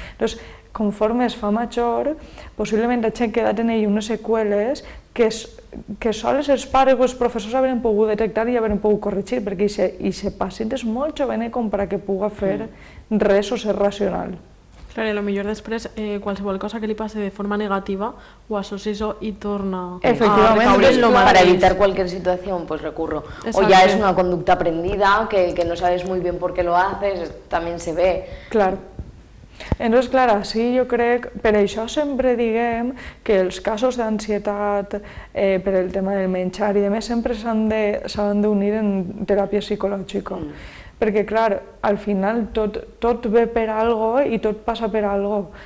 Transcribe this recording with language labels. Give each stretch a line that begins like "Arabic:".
Catalan: Doncs conforme es fa major, possiblement hagin quedat en ell unes seqüeles que sols els pares o els professors haurien pogut detectar i haurien pogut corregir, perquè aquest pacient és molt jovenet com perquè pugui fer res o ser racional. Clar, i potser després qualsevol cosa que li passi de forma negativa ho associa i torna a recaure en lo mateix.
Spanish: Para evitar cualquier situación, pues recurro. O ya es una conducta aprendida, que no sabes muy bien por qué lo haces, también se ve. Claro.
Catalan: Entonces, clar, sí, jo crec, per això sempre diguem que els casos d'ansietat per el tema del menjar i demés sempre s'han d'unir en teràpia psicològica. Perquè, clar, al final tot ve per algo i tot passa per algo.